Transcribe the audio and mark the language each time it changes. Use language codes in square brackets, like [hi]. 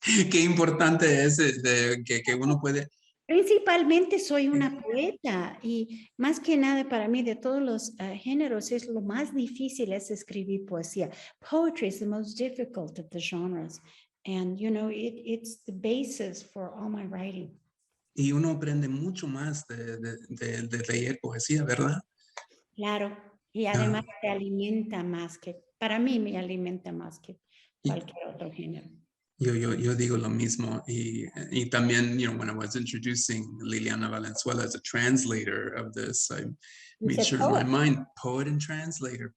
[es] Qué importante es que uno puede. Principalmente soy una poeta y más que nada para mí de todos los géneros es lo más difícil es escribir poesía. [en] Poetry is the most difficult of the genres, and it's the basis for all my writing. [es] Y uno aprende mucho más de leer poesía, ¿verdad? Claro, y además te alimenta más para mí me alimenta más que cualquier otro género. Yo digo lo mismo y también, [en] when I was introducing Liliana Valenzuela as a translator of this, I made sure in my mind, poet and translator,